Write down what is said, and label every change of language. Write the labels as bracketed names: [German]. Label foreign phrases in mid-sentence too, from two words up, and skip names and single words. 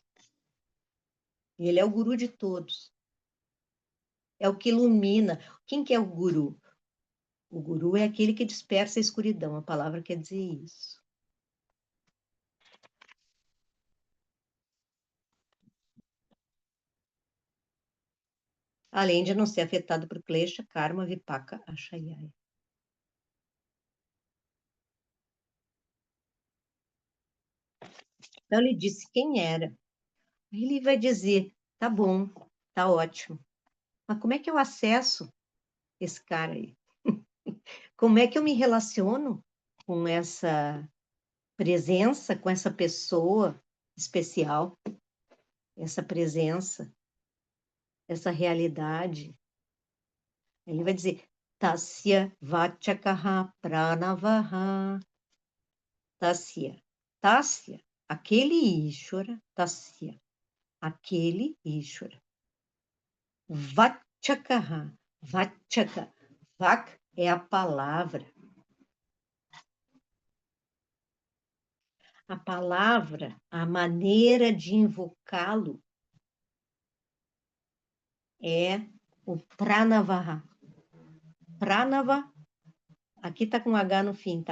[Portuguese] Ele é o guru de todos. É o que ilumina. Quem que é o guru? O guru é aquele que dispersa a escuridão. A palavra quer dizer isso. Além de não ser afetado por [Sanskrit] klesha, karma, vipaka, ashayaya. [Portuguese] Então, ele disse quem era. Aí ele vai dizer, tá bom, tá ótimo. Mas como é que eu acesso esse cara aí? Como é que eu me relaciono com essa presença, com essa pessoa especial, essa presença, essa realidade? Ele vai dizer, [Sanskrit] Tasya Vachakaha Pranavaha. Tasya. [Portuguese] Tasya, aquele Ishvara, Tasya, aquele Ishvara. [Sanskrit] Vachakaha, Vachaka. [Portuguese] Vak é a palavra. A palavra, a maneira de invocá-lo é o Pranavaha. Pranava, aqui está com H no fim, tá?